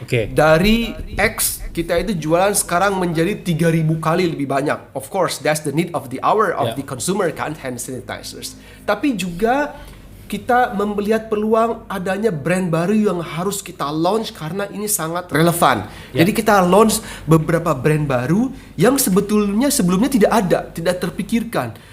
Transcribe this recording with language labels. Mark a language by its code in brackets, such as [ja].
[id] Dari X kita itu jualan sekarang menjadi 3.000 kali lebih banyak. [en] Of course, that's the need of the hour of the consumer kan, hand sanitizers. [id] Tapi juga kita melihat peluang adanya brand baru yang harus kita launch karena ini sangat relevan. Jadi kita launch beberapa brand baru yang sebetulnya sebelumnya tidak ada, tidak terpikirkan.